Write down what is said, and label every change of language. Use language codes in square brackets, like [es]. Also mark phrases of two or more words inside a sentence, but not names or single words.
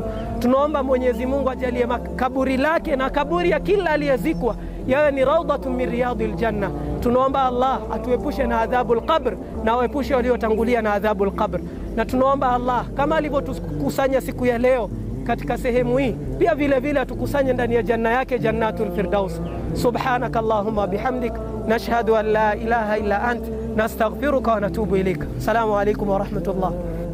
[sw] Tunaomba Mwenyezi Mungu ajalie kaburi lake na kaburi ya kila aliyezikwa yawe ni [ar] روضة من رياض الجنة. [sw] Tunaomba Allah atuepushe na [ar] عذاب القبر [sw] na waepushe waliotangulia na [ar] عذاب القبر. [sw] Na tunaomba Allah kama alivyotukusanya siku ya leo katika sehemu hii, pia vile vile atukusanye ndani ya janna yake, [ar] جنة الفردوس. سبحانك اللهم بحمدك نشهد أن لا إله إلا أنت نستغفرك ونتوب إليك. السلام عليكم ورحمة الله.